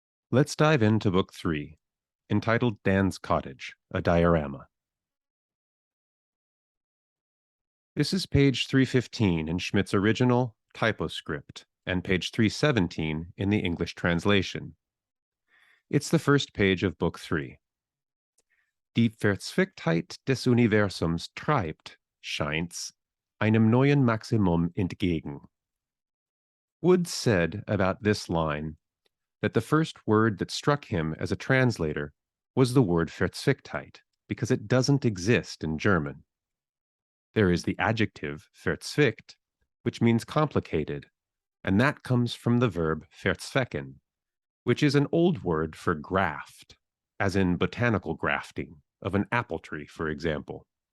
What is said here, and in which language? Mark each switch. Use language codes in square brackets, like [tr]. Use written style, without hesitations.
[en] Let's dive into book 3, entitled Dan's Cottage, a Diorama. This is page 315 in Schmidt's original typoscript and page 317 in the English translation. It's the first page of book 3. [de] Die Verzwecktheit des Universums treibt, scheint's, einem neuen Maximum entgegen. [en] Woods said about this line that the first word that struck him as a translator was the word Verzwecktheit, because it doesn't exist in German. There is the adjective verzwickt, which means complicated, and that comes from the verb verzwecken, which is an old word for graft, as in botanical grafting of an apple tree, for example.